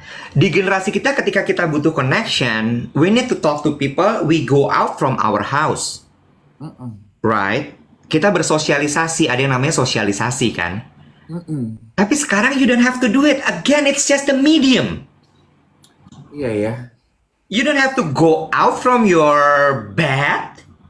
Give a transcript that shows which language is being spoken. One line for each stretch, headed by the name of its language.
Indonesian: Di generasi kita ketika kita butuh connection,
English: we need to talk to people, we go out from our house. Right?
Indonesian: Kita bersosialisasi, ada yang namanya sosialisasi kan? Tapi sekarang
English: you don't have to do it. Again, it's just a medium.
Indonesian: Iya ya.
English: You don't have to go out from your bed.